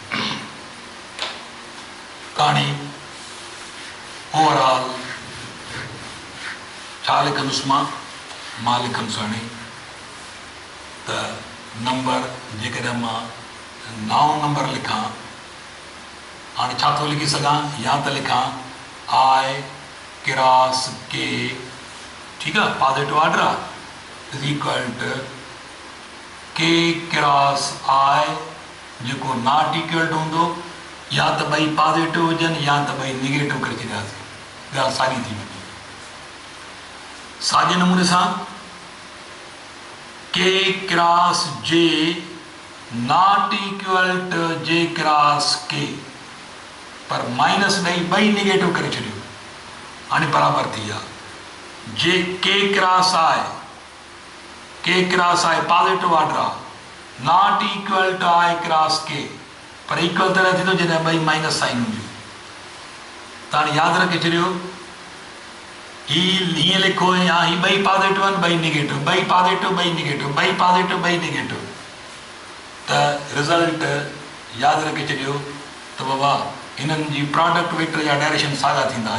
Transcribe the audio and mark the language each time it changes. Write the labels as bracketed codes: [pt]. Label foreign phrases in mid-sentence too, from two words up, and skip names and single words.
[sd] कहाणी ओवरऑल छा लिखंदुसि मां लिखंदुसि हाणे त नंबर जेकॾहिं मां 9 नंबर लिखां, हाणे छा थो लिखी सघां, या त लिखां [en] I cross K, [sd] ठीकु आहे, [en] positive order [sd] आहे, [en] is equal to K cross I [sd] जेको [en] not equal to [sd] हूंदो, या त ॿई पॉज़िटिव हुजनि या त ॿई निगेटिव करे छॾियासीं, ॻाल्हि साॻी थी वेंदी। साॻे नमूने सां [en] K cross J not equal to J cross K, [sd] पर माइनस ॿई निगेटिव करे छॾियो, हाणे बराबरि थी विया। जे K क्रॉस I [en] positive order [sd] आहे, [en] not equal to I cross K, [sd] पर इक्वल तॾहिं थींदो जॾहिं ॿई [en] minus sign [sd] हूंदियूं। त हाणे यादि रखे छॾियो, हीअं लिखो या ही ॿई पॉज़िटिव आहिनि ॿई निगेटिव, ॿई पॉज़िटिव ॿई निगेटिव, ॿई पॉज़िटिव ॿई निगेटिव, त रिज़ल्ट यादि रखे छॾियो त बाबा हिननि जी [en] product vector [sd] जा डायरेक्शन साॻा थींदा।